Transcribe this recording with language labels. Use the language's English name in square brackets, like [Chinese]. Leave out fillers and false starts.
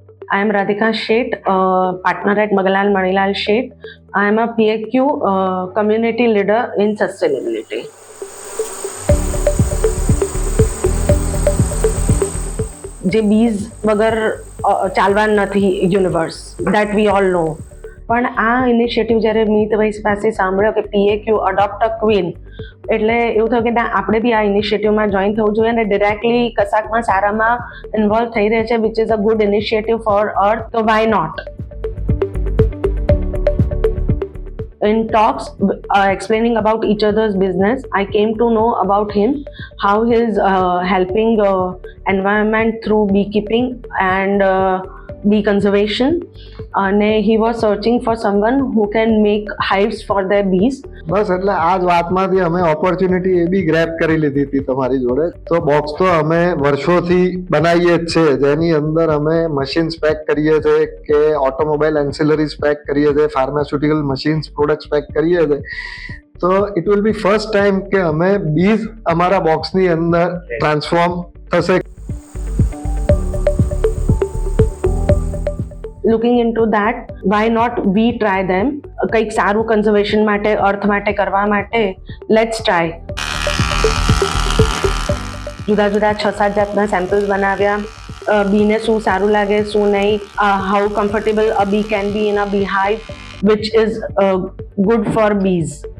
[English] I am Radhika Sheth, partner at Magalal Manilal Sheth. I am a PAQ community leader in sustainability. [Gujarati] જે bees વગર ચાલવા નથી universe, [English] That we all know. [Gujarati] પણ આ initiative જ્યારે મીતભાઈ પાસે સાંભળ્યો કે PAQ અડોપ્ટ અ ક્વીન, એટલે એવું થયું કે ના, આપણે બી આ ઇનિશિયેટિવમાં જોઈન થવું જોઈએ અને ડિરેક્ટલી કશાકમાં સારામાં ઇન્વોલ્વ થઈ રહે છે, [English] which is a good initiative for earth, [Gujarati] તો [English] Why not. In talks explaining about each other's business, I came to know about him, how he is helping environment through beekeeping and bee conservation, and he was searching for someone who can make hives for their bees. [Gujarati] બસ એટલે આ જ વાતમાંથી અમે opportunity એ બી grab કરી લીધી હતી તમારી જોડે. તો બોક્સ તો અમે વર્ષોથી બનાવીએ જ છે, જેની અંદર અમે મશીન્સ પેક કરીએ છીએ, કે ઓટોમોબાઈલ એન્સિલરીઝ પેક કરીએ છીએ, ફાર્માસ્યુટિકલ મશીન્સ પ્રોડક્ટ્સ પેક કરીએ છીએ. તો [English] it will be first time [Gujarati] કે અમે બીઝ અમારા બોક્સની અંદર ટ્રાન્સફોર્મ થશે. [English] Looking into that, why not we try them? [Gujarati] કંઈક સારું કન્ઝર્વેશન માટે, અર્થ માટે કરવા માટે, [English] Let's try. [Gujarati] જુદા જુદા 6-7 જાતના સેમ્પલ્સ બનાવ્યા. બીને શું સારું લાગે, શું નહીં, [English] How comfortable a bee can be in a bee hive, which is good for bees.